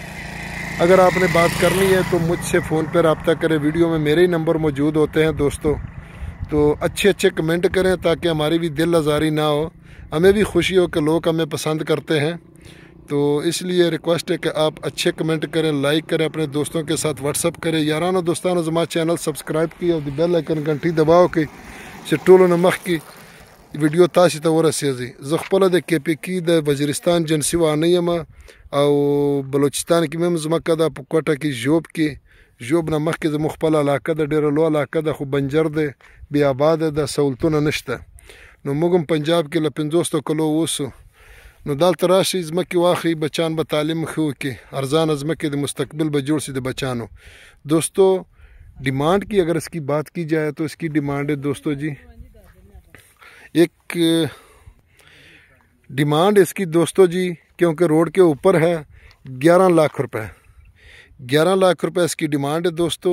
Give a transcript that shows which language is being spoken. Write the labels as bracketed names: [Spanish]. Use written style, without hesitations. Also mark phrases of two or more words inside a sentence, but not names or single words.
[Urdu] اگر آپ نے بات کرنی ہے تو مجھ سے فون پہ رابطہ کریں، ویڈیو میں میرے ہی نمبر موجود ہوتے ہیں دوستو۔ تو اچھے کمنٹ کریں تاکہ ہماری بھی دل آزاری نہ ہو، ہمیں بھی خوشی ہو کہ لوگ ہمیں پسند کرتے ہیں۔ تو اس لیے ریکویسٹ ہے کہ آپ اچھے کمنٹ کریں، لائک کریں، اپنے دوستوں کے ساتھ واٹس اپ کریں۔ [Pashto] یارانو دوستانو زما چینل سبسکرائب [Urdu] کی اور بیل آئکن گھنٹی دباؤ کہ [Pashto] ټولو نه مخکې ویډیو تاسې ته ورسېږي۔ زه خپله د KPK د وزیرستان جنسي وانه یم، او بلوچستان کې هم ځمکه ده، په کوټه کې ژوب نه مخکې زموږ خپله علاقه ده، ډېره لویه علاقه ده، خو بنجر دی، بې آباده ده، سهولتونه نشته. نو موږ هم پنجاب کې له 50 کلو اوسو، نو دلته راشئ، ځمکې واخلئ، بچان به تعلیم ښه وکړي، ارزانه ځمکې د مستقبل به جوړ شي د بچانو۔ [Urdu] دوستو ڈیمانڈ کی اگر اس کی بات کی جائے تو اس کی ڈیمانڈ ہے دوستو جی، ایک ڈیمانڈ اس کی دوستو جی، کیونکہ روڈ کے اوپر ہے، 11 لاکھ روپے 11 لاکھ روپے اس کی ڈیمانڈ ہے دوستو۔